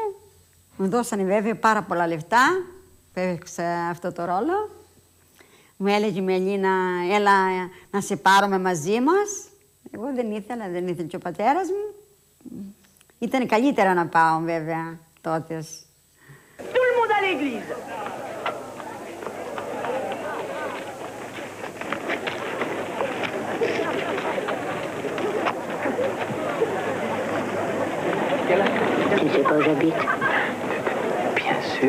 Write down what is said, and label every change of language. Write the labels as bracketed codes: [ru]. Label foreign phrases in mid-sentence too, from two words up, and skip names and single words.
[el] Μου δώσανε βέβαια πάρα πολλά λεφτά, παίξα αυτό το ρόλο. Μου έλεγε η Μελίνα, έλα να σε πάρουμε μαζί μας. Εγώ δεν ήθελα και ο πατέρας μου. Ήταν καλύτερα να πάω βέβαια τότε. [fr] Tout le monde à l'église. Tu ne sais pas où j'habite? Bien sûr.